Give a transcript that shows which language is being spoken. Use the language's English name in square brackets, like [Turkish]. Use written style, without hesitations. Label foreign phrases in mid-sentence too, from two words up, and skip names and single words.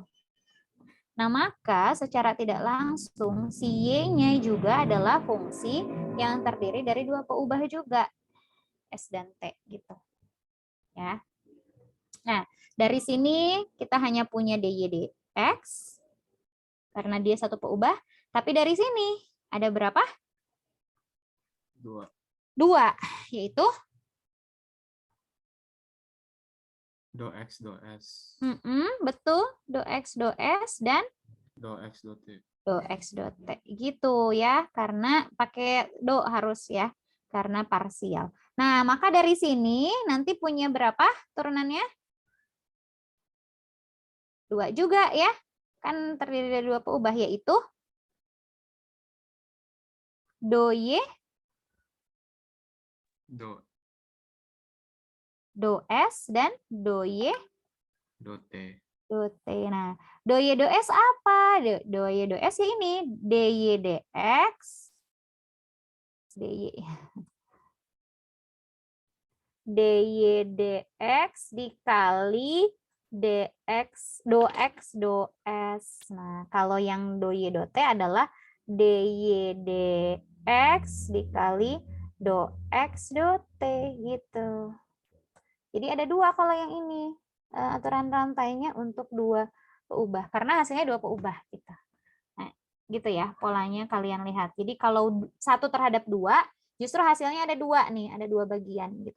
[Indonesian] Nah, maka secara tidak langsung si y-nya juga adalah fungsi yang terdiri dari 2 peubah juga, s dan t gitu. Ya. Nah, dari sini kita hanya punya dy dx karena dia 1 peubah, tapi dari sini ada berapa? 2. 2, yaitu Do X, do S. betul, do x do s dan Do X, do T. do x do t gitu ya, karena pakai do harus ya, karena parsial. Nah, maka dari sini nanti punya berapa turunannya? 2 juga ya, kan terdiri dari 2 peubah, yaitu do y, do s dan do y, Do T. do t. Nah, do y do s apa? Do y do s ya ini dy dx, dy dx dikali dx do x do s. Nah, kalau yang do y do t adalah dy dx dikali do x do t gitu. Jadi ada 2 kalau yang ini. Aturan rantainya untuk 2 peubah karena hasilnya 2 peubah gitu. Nah, gitu ya polanya kalian lihat. Jadi kalau 1 terhadap 2, justru hasilnya ada 2 nih, ada 2 bagian gitu.